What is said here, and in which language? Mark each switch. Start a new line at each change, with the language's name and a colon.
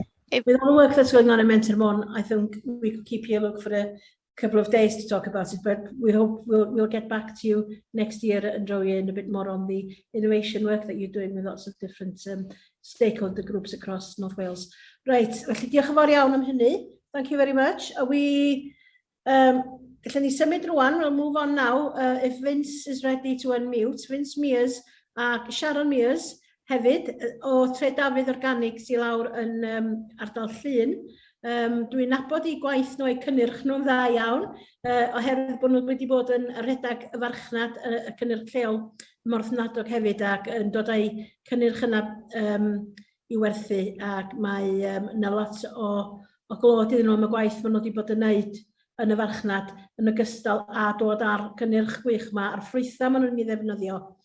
English: With all the work that's going on in Menter Mon, I think we could keep you for a couple of days to talk about it, but we hope we'll get back to you next year and draw you in a bit more on the innovation work that you're doing with lots of different stakeholder groups across North Wales.
Welsh: Right, felly diolch yn fawr iawn am hynny.
English: Thank you very much.
Welsh: Gallwn ni symud rwan,
English: we'll move on now. If Vince is ready to unmute,
Welsh: Vince Mae'r a Sharon Mae'r hefyd o Tre Dafydd Organig sy'n lawr yn ardal Llŷn. Dwi'n nabod i gwaith nhw, eu cynnyrch nhw'n dda iawn, oherwydd bod nhw wedi bod yn rhedeg y farchnad y cynnyrch lleol Morthmadog hefyd, ac yn dod â'i cynnyrch yna i werthu, ac mae yna lot o glod iddyn nhw am y gwaith maen nhw wedi bod yn wneud yn y farchnad yn ogystal â dod ar cynnyrch gwych yma, a'r ffrwythau maen nhw'n ei ddefnyddio.